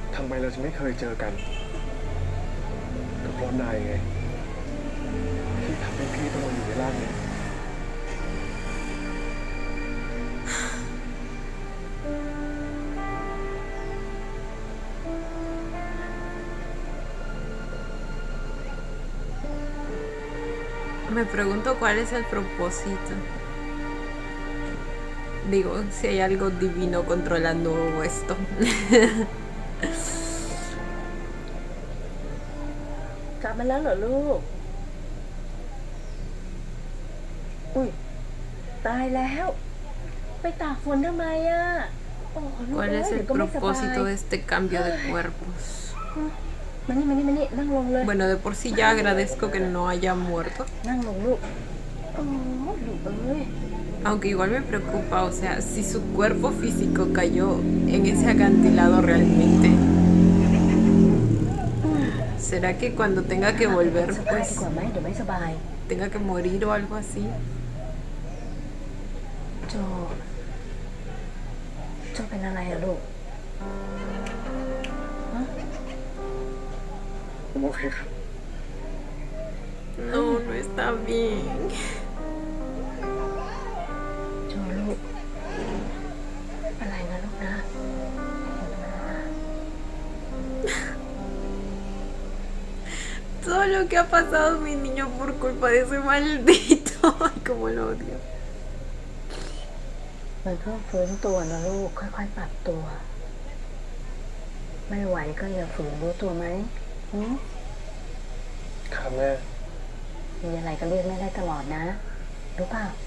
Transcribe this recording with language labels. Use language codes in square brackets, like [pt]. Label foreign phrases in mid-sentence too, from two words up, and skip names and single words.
[th] ไมเราจะไม่เคยเจอกันก็เพราะนายไงที่ทำให้พี่ต้องมาอยู่ในร่างนี้ [es] Me pregunto cuál es el propósito. Digo, si hay algo divino controlando esto. [th] กลับมาแล้วเหรอลูก อุ้ย ตายแล้ว ไปตากฝนทำไมอ่ะ โอ้ลูก [es] ¿Cuál [th] เอ้ย [es] es [th] เดี๋ [es] el [th] ยวก็ไม่สบาย [es] propósito de este cambio de cuerpos? [th] มานี่นั่งลงเลย [es] Bueno, de por sí ya agradezco que no haya muerto. [th] นั่งลงลูกโอ้ลูกเอ้ย [es] Aunque igual me preocupa, o sea, si su cuerpo físico cayó en ese acantilado realmente, ¿será que cuando tenga que volver, [th] สบาย [es] pues, [th] ดีกว่าไหมเดี๋ยวไม่สบาย [es] tenga que morir o algo así? [th] โจเป็นอะไรอะลูก ผมโอเคครับ [es] No, no está bien. [th] โจลูก อะไรนะลูกนะ [es] Todo lo que ha pasado mi niño por culpa de ese maldito. Ay, cómo lo odio. [th] มันเพิ่งฟื้นตัวนะลูก ค่อยๆปรับตัว ไม่ไหวก็อย่าฝืนรู้ตัวไหมหืม ครับแม่ มีอะไรก็เรียกแม่ได้ตลอดนะ รู้เปล่า